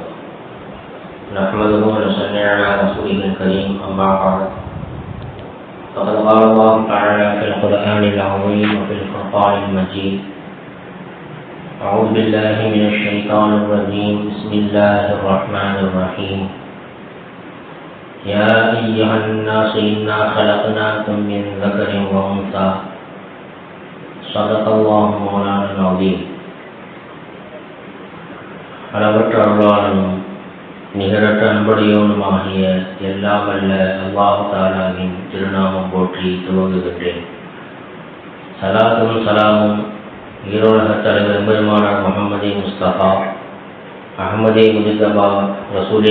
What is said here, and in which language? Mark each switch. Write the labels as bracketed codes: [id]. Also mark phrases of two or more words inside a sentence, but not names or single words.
[ar] نحمده ونصلي على رسوله الكريم أما بعد فقد قال الله تعالى في القرآن العظيم وفي الفرقان المجيد أعوذ بالله من الشيطان الرجيم بسم الله الرحمن الرحيم يا أيها الناس إنا خلقناكم من ذكر وأنثى صدق الله مولانا العظيم. [ta] அளவற்ற அருளாளனும் நிகரற்ற அன்புடையவனுமாகிய எல்லாம் வல்ல [ar] الله تعالى [ta] திருநாமம் போற்றி துவங்குகின்றேன். சலாத்தும் சலாமும் ஈரோலக தலைவர் பெருமானார் முஹம்மதே முஸ்தபா அஹ்மதே முஜ்தபா ரசூலே